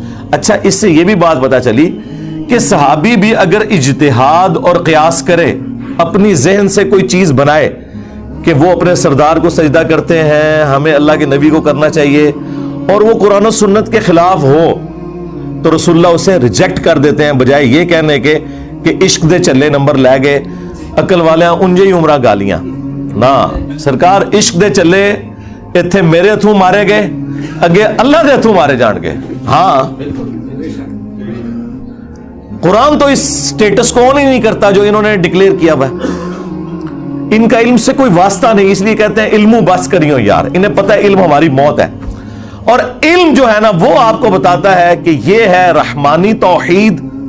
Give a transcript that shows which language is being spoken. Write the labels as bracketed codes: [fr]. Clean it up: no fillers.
[ur] اچھا اس سے یہ بھی بات پتا چلی کہ صحابی بھی اگر اجتہاد اور قیاس کرے, اپنی ذہن سے کوئی چیز بنائے کہ وہ اپنے سردار کو سجدہ کرتے ہیں, ہمیں اللہ کے نبی کو کرنا چاہیے, اور وہ قرآن و سنت کے خلاف ہو, تو رسول اللہ اسے ریجیکٹ کر دیتے ہیں, بجائے یہ کہنے کے کہ [pa] عشق دے چلے نمبر لے گئے, عقل والے انجے ہی عمرہ گالیاں. نا سرکار عشق دے چلے اتھے میرے ہتھوں مارے گئے, اگے اللہ دے ہتھوں مارے جان گے. [ur] ہاں قرآن تو اس سٹیٹس کو ہی نہیں کرتا جو انہوں نے ڈکلیئر کیا ہوا ہے. ان کا علم سے کوئی واسطہ نہیں, اس لیے کہتے ہیں [pa] علمو بس کریو یار. [ur] انہیں پتہ ہے علم ہماری موت ہے, اور علم جو ہے نا وہ آپ کو بتاتا ہے کہ یہ ہے رحمانی توحید